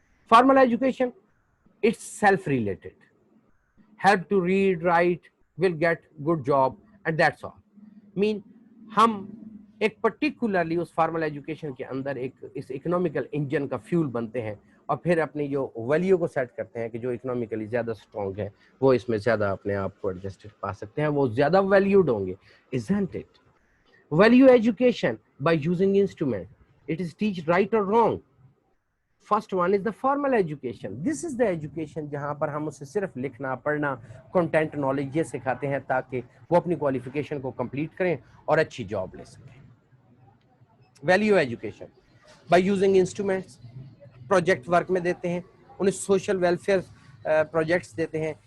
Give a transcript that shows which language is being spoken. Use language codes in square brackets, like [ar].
[en] Formal education it's self related, help to read, write, will get good job and that's all. mean [ur] ہم ایک particularly اس formal education کے اندر ایک اس economical engine کا fuel بنتے ہیں اور پھر اپنی جو ویلیو کو سیٹ کرتے ہیں کہ جو اکنامیکلی زیادہ اسٹرانگ ہے وہ اس میں زیادہ اپنے آپ کو ایڈجسٹڈ پا سکتے ہیں, وہ زیادہ ویلیوڈ ہوں گے. [en] isn't it? Value education by using instrument, it is teach right or wrong. First one is the formal education. This is the education [ur] جہاں پر ہم اسے صرف لکھنا پڑھنا کنٹینٹ نالج یہ سکھاتے ہیں تاکہ وہ اپنی کوالیفیکیشن کو کمپلیٹ کریں اور اچھی جاب لے سکیں. [en] value education by using instruments, [ur] project work میں دیتے ہیں, انہیں سوشل ویلفیئر پروجیکٹس دیتے ہیں.